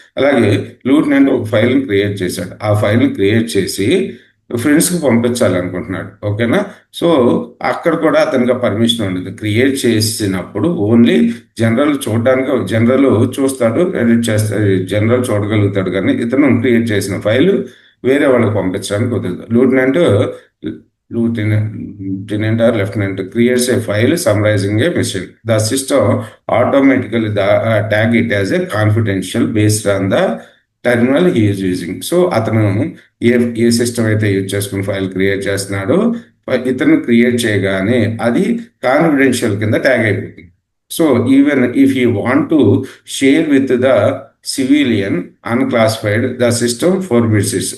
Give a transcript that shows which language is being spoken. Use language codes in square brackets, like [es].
[te] అలాగే లూటెనెంట్ ఒక ఫైల్ని క్రియేట్ చేశాడు, ఆ ఫైల్ని క్రియేట్ చేసి ఫ్రెండ్స్కి పంపించాలనుకుంటున్నాడు. ఓకేనా, సో అక్కడ కూడా అతనికి పర్మిషన్ ఉండదు. క్రియేట్ చేసినప్పుడు ఓన్లీ జనరల్ చూడడానికి, జనరల్ చూస్తాడు, ఎడిట్ చేస్తాడు, జనరల్ చూడగలుగుతాడు. కానీ ఇతను క్రియేట్ చేసిన ఫైల్ వేరే వాళ్ళకి పంపించడానికి కుదరదు. [en] Lieutenant or lieutenant creates a file summarizing a mission. The system automatically tag it as a confidential based on the terminal he is using. [te] So అతను ఏ సిస్టమ్ అయితే యూజ్ చేసుకుని ఫైల్ క్రియేట్ చేస్తున్నాడో ఇతను క్రియేట్ చేయగానే అది కాన్ఫిడెన్షియల్ కింద tag అయిపోతుంది. [en] So even if you want to share with the civilian unclassified, the system forbids it.